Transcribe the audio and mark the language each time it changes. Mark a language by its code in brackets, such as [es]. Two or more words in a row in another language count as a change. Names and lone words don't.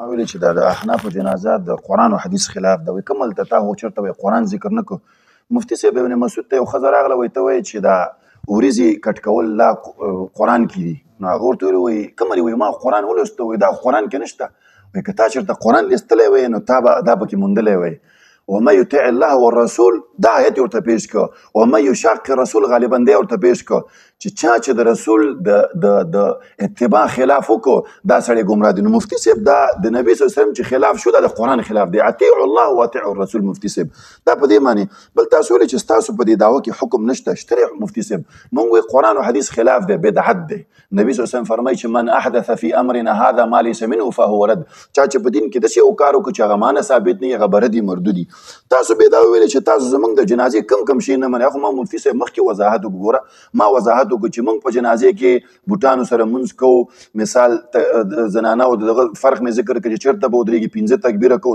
[ps] ویلي چې دا د احنافو جنازه د قرآن او حدیث خلاف ده. وایي کوم هلته تا خو چېرته وایي قرآن ذکر نه کړو. مفتي صاحب ابن مسعود ته یو ښځه راغله وایي ته وایي چې دا وریځې کټ کول لا قرآن کې دي. نو هغه ورته ویلي وایي کوم وایي ما قرآن ولوسته وایي دا قرآن کې نشته. وایي که تا چېرته قرآن لوستلی وایي نو تا به دا پکې موندلی وایي. [ar] ومن يطع الله والرسول [ps] دا آیت ورته پیش کړه. [ar] ومن یشاقق الرسول [ps] غالبا دی ورته پیش کړه چې چا چې د رسول د اتباع خلاف وکړو دا سړی ګمراه دی. نو مفتي صاحب دا د نبي [ar] صلی الله علیه وسلم [ps] چې خلاف شو دا د قرآن خلاف دی. [ar] اطیعوا الله واطیعوا الرسول. [ps] مفتي صاحب دا په دې معنی. بل تاسو ویلي چې ستاسو په دې دعوه کې حکم نشته. اشترع مفتي صاحب مونږ وایي قرآن او حدیث خلاف دی، بدعت دی. نبي [ar] صلی الله علیه وسلم [ps] فرمایي چې [ar] من احدث فی امرنا هذا ما ليس منه فهو رد. [ps] چا چې په دین کې داسې یو کار وکړو چې هغه معنی ثابت نه وي هغه به ردي مردودي. تاسو بیا دا ویلي چې تاسو زمونږ د جنازې کم شي نه منئ. خو ما مفتي صاحب مخکې وضاحت وګوره. ما وضاحت وکړو چې مونږ په جنازې کې بوټانو سره مونځ کوو. مثال زنانه او دغه فرق مې ذکر کړ چې چېرته به ودرېږي 15 تکبیره کوو.